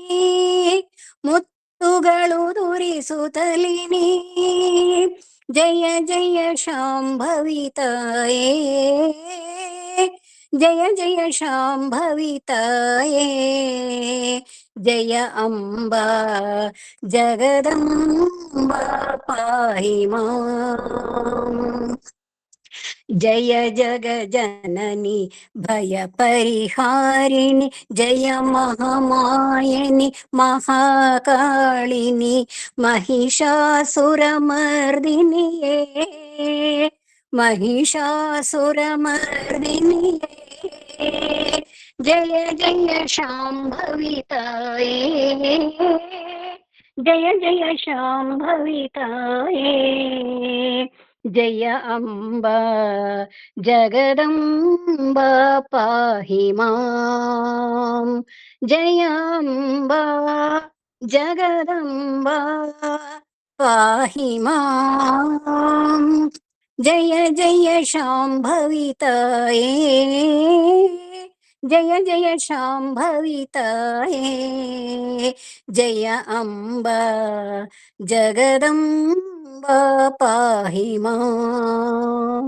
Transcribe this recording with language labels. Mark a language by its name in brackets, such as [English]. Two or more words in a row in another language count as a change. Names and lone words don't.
[Kannada] ಮುತ್ತುಗಳು ದುರಿಸುತ್ತಲಿನಿ, [Sanskrit] ಜಯ ಜಯ ಶಾಂಭವಿ ತಾಯೇ, ಜಯ ಜಯ ಶಾಂಭವಿ ತಾಯೇ, ಜಯ ಅಂಬಾ ಜಗದಂಬಾ ಪಾಹಿ ಮಾಂ. ಜಯ ಜಗ ಜನನಿ ಭಯ ಪರಿಹಾರಿಣಿ, ಜಯ ಮಹಾಮಾಯನಿ ಮಹಾಕಾಳಿನಿ, ಮಹಿಷಾಸುರಮರ್ದಿನಿಯೇ, ಮಹಿಷಾಸುರಮರ್ದಿನಿಯೇ, ಜಯ ಜಯ ಶಾಂಭವಿ ತಾಯೇ, ಜಯ ಜಯ ಶಾಂಭವಿ ತಾಯೇ, ಜಯ ಅಂಬಾ ಜಗದಂಬಾ ಪಾಹಿ ಮಾಂ, ಜಯ ಅಂಬಾ ಜಗದಂಬಾ ಪಾಹಿ ಮಾಂ, ಜಯ ಜಯ ಶಾಂಭವಿ ತಾಯೇ, ಜಯ ಜಯ ಶಾಂಭವಿ ತಾಯೇ, ಜಯ ಅಂಬಾ ಜಗದಂಬಾ ಪಾಹಿ ಮಾಂ.